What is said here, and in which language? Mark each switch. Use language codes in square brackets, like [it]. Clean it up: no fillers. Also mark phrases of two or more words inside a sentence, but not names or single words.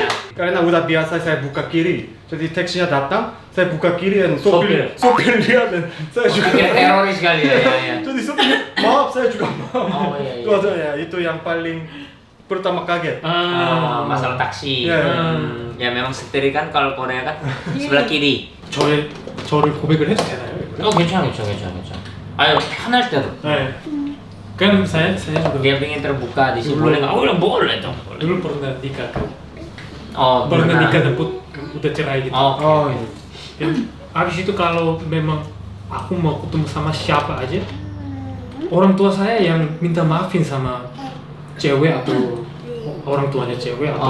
[id] karena udah biasa saya buka kiri jadi taksinya datang saya buka kiri dan sopir lihat dan saya juga Pikir teroris kali ya. jadi sopir maaf saya juga maaf Oh, iya. Itu ya itu yang paling pertama kaget Masalah taksi. Iya. Ya memang setir kan kalau Korea kan sebelah kiri. [ko] 저를 고백을 해도 되나요? Oh, 괜찮아. Ayo, 하나 대로. 네. [id] Kan saya juga Dia pengen terbuka di sini Dulu. boleh nggak? Oh, boleh dong. Boleh. dulu pernah nikah kan. Oh, Pernah pernah. nikah dan udah cerai gitu. Oh, oh iya. Ya, habis itu kalau memang aku mau ketemu sama siapa aja, orang tua saya yang minta maafin sama cewek atau orang tuanya cewek atau